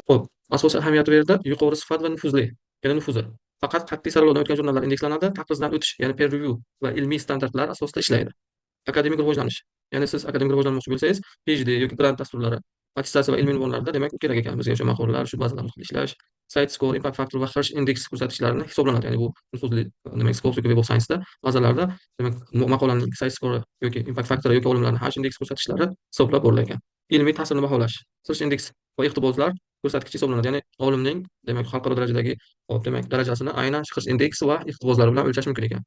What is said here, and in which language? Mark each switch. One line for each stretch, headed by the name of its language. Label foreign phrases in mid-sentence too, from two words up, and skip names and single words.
Uzbek: Xo'p, asosiy ahamiyati bu yerda yuqori sifat va nufuzli, ya'ni nufuzi. Faqat qat'iy saralovdan o'tgan jurnallar indekslanadi, taqrizdan o'tish, ya'ni
English: peer review
Uzbek: va ilmiy standartlar asosida ishlaydi. Akademik rivojlanish. Ya'ni siz akademik rivojlanmoqchi bo'lsangiz, PhD yoki grant dasturlari, attestatsiya va ilmiy unvonlarda demak kerak ekan bizga o'sha maqolalar, shu bazalarni ishlash,
English: site score, impact factor
Uzbek: va Hirsch indeks ko'rsatkichlarini hisoblanadi. Ya'ni bu nufuzli demak Scopus yoki Web of Science da bazalarda demak maqolaning
English: site score
Uzbek: yoki
English: impact factor
Uzbek: yoki olimlarning Hirsch indeks ko'rsatkichlari hisoblab borilgan. Ilmiy ta'sirini baholash. Hirsch indeks va iqtiboslar ko'rsatkichi hisoblanadi. Ya'ni olimning demak xalqaro darajadagi hop demak darajasini aynan Hirsch indeksi va iqtiboslari bilan o'lchash mumkin ekan.